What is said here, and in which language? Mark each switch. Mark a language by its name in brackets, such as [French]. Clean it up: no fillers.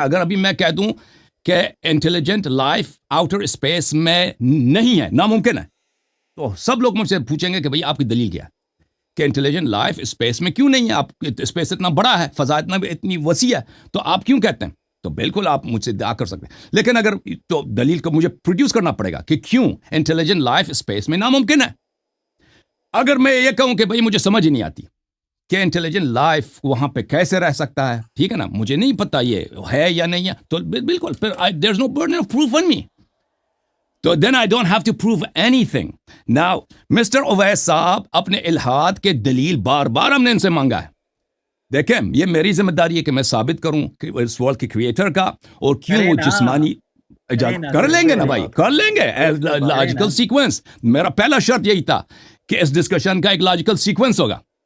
[Urdu] اگر ابھی میں کہہ دوں کہ انٹیلیجنٹ لائف آؤٹر اسپیس میں نہیں ہے, ناممکن ہے, تو سب لوگ مجھ سے پوچھیں گے کہ بھئی آپ کی دلیل کیا ہے کہ انٹیلیجنٹ لائف اسپیس میں کیوں نہیں ہے, آپ اسپیس اتنا بڑا ہے, فضا اتنی وسیع ہے, تو آپ کیوں کہتے ہیں؟ تو بالکل آپ مجھ سے دعا کر سکتے ہیں, لیکن اگر تو دلیل کو مجھے پروڈیوس کرنا پڑے گا کہ کیوں انٹیلیجنٹ لائف اسپیس میں ناممکن ہے. اگر میں یہ کہوں کہ بھئی مجھے سمجھ ہی نہیں آتی کہ انٹیلیجنٹ لائف وہاں پہ کیسے رہ سکتا ہے, ٹھیک ہے نا, مجھے نہیں پتا یہ ہے یا نہیں ہے, تو بالکل پھر [English] there's no burden of proof on me. تو then I don't have to prove anything. [Urdu] Now, mister Owais صاحب اپنے الہاد کے دلیل بار بار ہم نے ان سے مانگا ہے. دیکھیں, یہ میری ذمہ داری ہے کہ میں ثابت کروں کہ اس ورلڈ کے کریٹر کا, اور کیوں وہ جسمانی کر لیں گے نا بھائی, کر لیں گے لاجیکل سیکوینس. میرا پہلا شرط یہی تھا کہ اس ڈسکشن کا ایک لاجیکل سیکوینس ہوگا.